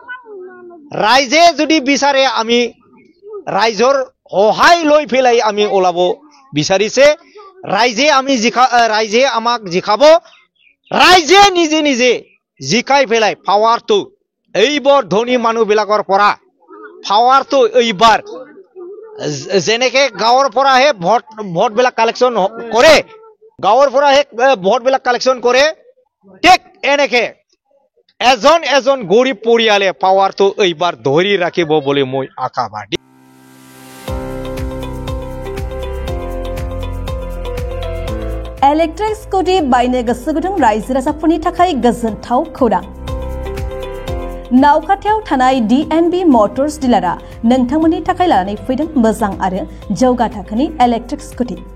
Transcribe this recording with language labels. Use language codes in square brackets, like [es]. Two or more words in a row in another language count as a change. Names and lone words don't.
[as] ৰাইজে যদি বিচাৰে আমি ৰাইজৰ সহায় লৈ ফেলাই আমি ওলাব বিচাৰিছে ৰাইজে আমাক জিকাব ৰাইজে নিজে নিজে জিকাই ফেলাই পাৱাৰটো এইবোৰ ধনী মানুহবিলাকৰ পৰা পাৱাৰটো এইবাৰ যেনেকে গাঁৱৰ পৰাহে ভোটবিলাক কালেকশ্যন কৰে গাঁৱৰ পৰাহে ভোটবিলাক কালেকশ্যন কৰে ঠিক এনেকে এজন গৰীব পৰিয়ালে পাৱাৰটো এইবাৰ ধৰি ৰাখিব বুলি মই আশাবাদী [en] electric scooty [brx] बायनो गोसो गुदुं रायजो राजाफोरनि थाखाय गोजोनथाव खौरां नावखाथियाव थानाय DNB मटर्स डिलारआ नोंथांमोननि थाखाय लानानै फैदों मोजां आरो जौगा थाखोनि [en] electric scooty